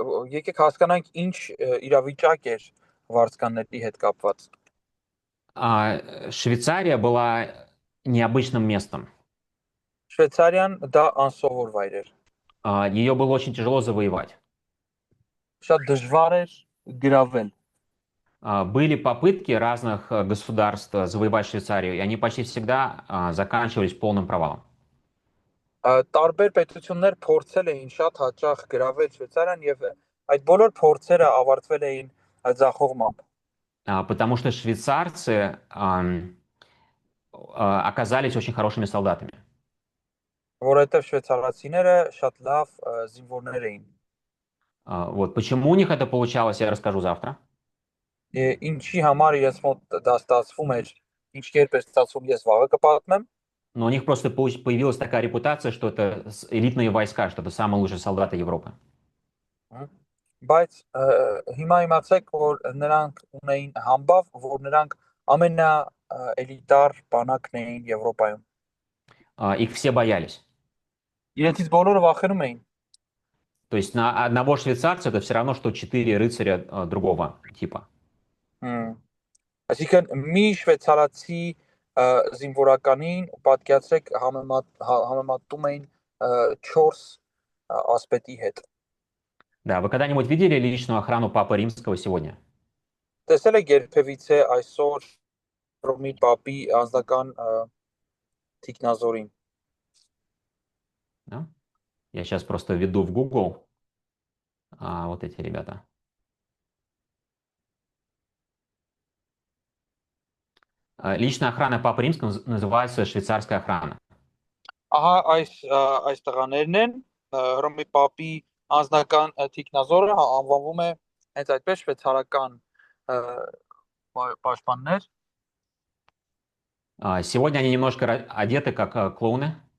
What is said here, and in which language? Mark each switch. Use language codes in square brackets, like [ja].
[hy] Եկեք հասկանանք ինչ իրավիճակ էր վարձկանների հետ կապված։ [ru] Швейцария была необычным местом. [hy] Շվեյցարիան դա անսովոր վայր էր։ [ru] Ее было очень тяжело завоевать. [hy] Շատ դժվար էր գրավել։ [ru] Были попытки разных государств завоевать Швейцарию, и они почти всегда заканчивались полным провалом. [hy] Տարբեր պետություններ փորձել էին շատ հաճախ գրավել Շվեյցարիան եւ այդ բոլոր փորձերը ավարտվել էին ձախողմամբ։ [ru] Потому что швейцарцы оказались очень хорошими солдатами. [hy] Որովհետեւ շվեյցարացիները շատ լավ զինվորներ էին։ [ru] Вот почему у них это получалось, я расскажу завтра. [hy] Ինչի համար իրենց մոտ դա ստացվում էր, ինչ կերպ է ստացվում, ես վաղը կպատմեմ։ [ru] Но у них просто появилась такая репутация, что это элитные войска, что это самые лучшие солдаты Европы. [hy] Բայց հիմա իմացեք, որ նրանք ունեին համբավ, որ նրանք ամենաէլիտար բանակն էին Եվրոպայում։ [ru] Их все боялись. [hy] Իրենցից բոլորը վախենում էին։ [ru] То есть на одного швейцарца это все равно, что 4 рыцаря другого типа. [hy] Այսինքն մի շվեյցարացի զինվորականին պատկերացրեք համեմատում էին 4 ասպետի հետ։ [ru] Да, вы когда-нибудь видели личную охрану Папы Римского сегодня? [hy] Տեսել եք երբևիցե այսօր Ռոմի Պապի անձնական թիկնազորին։ [ru] Да? Я сейчас просто введу в Google вот эти ребята. Личная охрана Папы Римского называется швейцарская охрана. [hy] Ահա այս տղաներն են Ռոմի Պապի անձնական թիկնազորը անվանվում է հենց այդպես շվեյցարական պաշտպաններ։ [ru] Сегодня они немножко одеты как клоуны.